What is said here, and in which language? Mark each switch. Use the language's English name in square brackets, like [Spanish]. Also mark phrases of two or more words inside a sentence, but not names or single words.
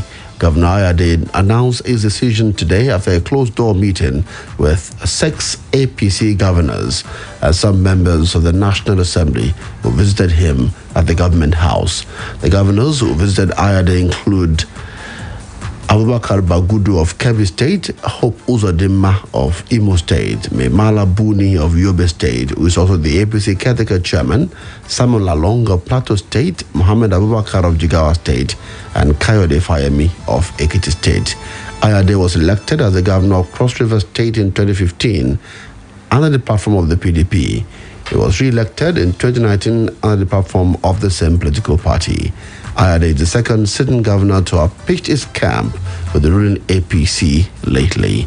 [English] Governor Ayade announced his decision today after a closed-door meeting with 6 APC governors and some members of the National Assembly who visited him at the government house. The governors who visited Ayade include Abubakar Bagudu of Kebbi State, Hope Uzodinma of Imo State, Memala Buni of Yobe State, who is also the APC caretaker chairman, Samuel Lalong of Plateau State, Mohammed Abubakar of Jigawa State, and Kayode Fayemi of Ekiti State. Ayade was elected as the governor of Cross River State in 2015 under the platform of the PDP. He was re-elected in 2019 under the platform of the same political party. Ayade is the second sitting governor to have pitched his camp with the ruling APC lately.